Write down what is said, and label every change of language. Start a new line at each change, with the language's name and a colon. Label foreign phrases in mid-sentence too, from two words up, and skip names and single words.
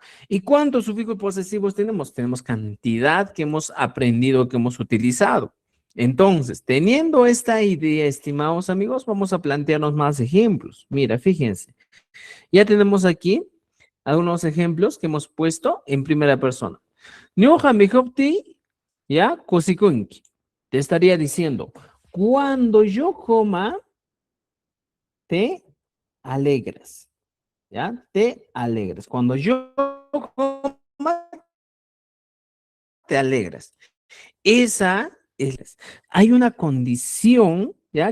Spanish: ¿Y cuántos sufijos posesivos tenemos? Tenemos cantidad que hemos aprendido, que hemos utilizado. Entonces, teniendo esta idea, estimados amigos, vamos a plantearnos más ejemplos. Mira, fíjense, ya tenemos aquí algunos ejemplos que hemos puesto en primera persona.
Quechua: Nyoha mijopti, ya, kosikunki.
Spanish: Te estaría diciendo, cuando yo coma, te alegras, ¿ya? Te alegras. Cuando yo coma, te alegras. Esa es, hay una condición, ¿ya?